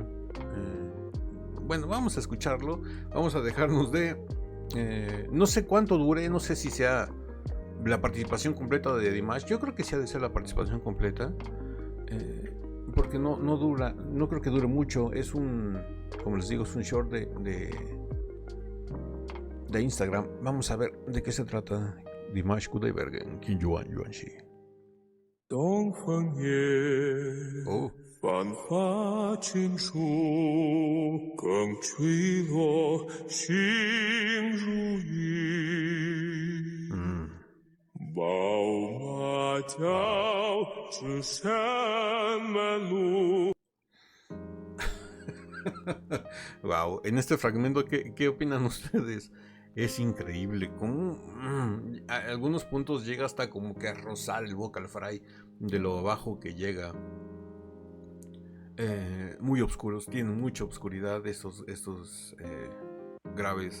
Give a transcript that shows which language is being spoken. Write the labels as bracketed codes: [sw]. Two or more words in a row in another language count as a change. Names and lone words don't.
[es] Bueno, vamos a escucharlo, vamos a dejarnos de no sé cuánto dure, no sé si sea la participación completa de Dimash. Yo creo que sí ha de ser la participación completa, porque no dura, no creo que dure mucho. Es un, como les digo, es un short de Instagram. Vamos a ver de qué se trata. Dimash Kudaibergen, King Yuanxi. [zh] 东风夜， Oh. 繁花尽处，更吹落，星如雨。宝马交织山满路。 [es] Wow, en este fragmento, ¿qué opinan ustedes? Es increíble, como a algunos puntos llega hasta como que a rozar el vocal fry de lo bajo que llega. Muy oscuros, tienen mucha oscuridad estos graves.